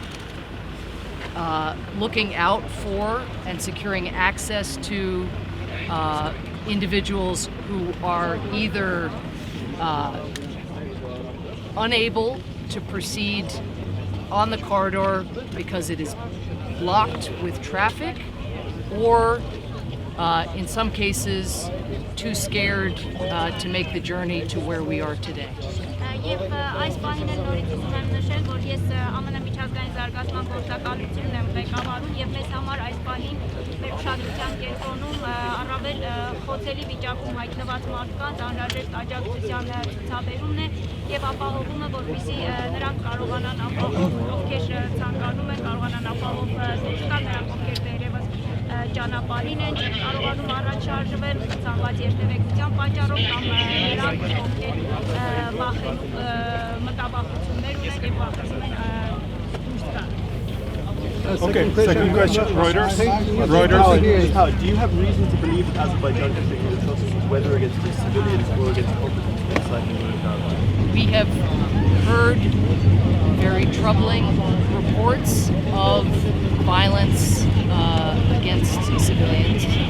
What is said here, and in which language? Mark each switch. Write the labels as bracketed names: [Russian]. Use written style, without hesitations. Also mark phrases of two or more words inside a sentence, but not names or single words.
[English] looking out for and securing access to individuals who are either unable to proceed on the corridor because it is blocked with traffic, or in some cases too scared to make the journey to where we are today. [Armenian] Եվ այս պահին էլ նորից ուզում եմ նշել, որ ես ԱՄՆ միջազգային զարգացման գործակալությունն եմ ղեկավարում եւ մեզ համար այս պահին մեր ուշադրության կենտրոնում առավել խոցելի վիճակում հայտնված մարդկանց անհրաժեշտ աջակցության ցուցաբերումն է եւ ապահովումը, որպեսզի նրանք կարողանան ապահով, ովքեր ցանկանում են կարողանան ապահով դուրս գալ, նրանք ովքեր դերևս ճանապարհին են, կարողանում առաջ շարժվել ցանկացած երթևեկության պատճառով կամ նրանք ովքեր վախենում մտաբախություններ ունեն եւ վախեցնում են դուրս գալ. [English] Okay, second question. Reuters. Do you have reason to believe that Azerbaijan is taking atrocities, whether against civilians or against combatants inside Nagorno-Karabakh? We have heard very troubling reports of violence against civilians.